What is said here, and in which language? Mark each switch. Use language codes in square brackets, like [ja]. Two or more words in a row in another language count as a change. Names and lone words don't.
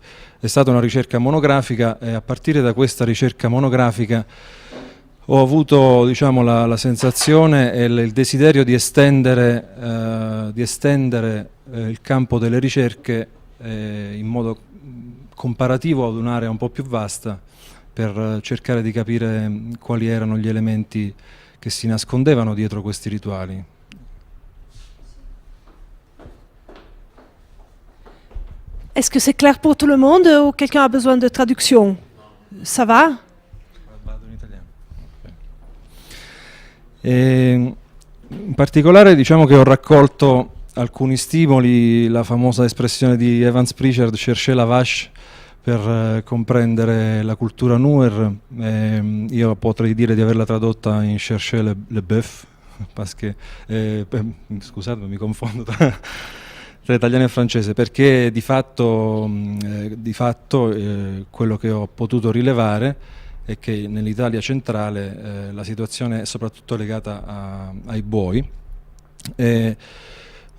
[it] È stata una ricerca monografica e a partire da questa ricerca monografica ho avuto, diciamo, la sensazione e il desiderio di estendere il campo delle ricerche in modo comparativo ad un'area un po' più vasta, per cercare di capire quali erano gli elementi che si nascondevano dietro questi rituali. [fr] Est-ce que c'est clair pour tout le monde ou quelqu'un a besoin de traduction? Ça va? [it] Vado in italiano. In particolare diciamo che ho raccolto alcuni stimoli, la famosa espressione di Evans Pritchard, [fr] chercher la vache, [it] per comprendere la cultura Nuer. Io potrei dire di averla tradotta in [fr] chercher le bœuf, [it] perché, scusate, mi confondo tra italiano e francese, perché di fatto quello che ho potuto rilevare è che nell'Italia centrale la situazione è soprattutto legata ai buoi.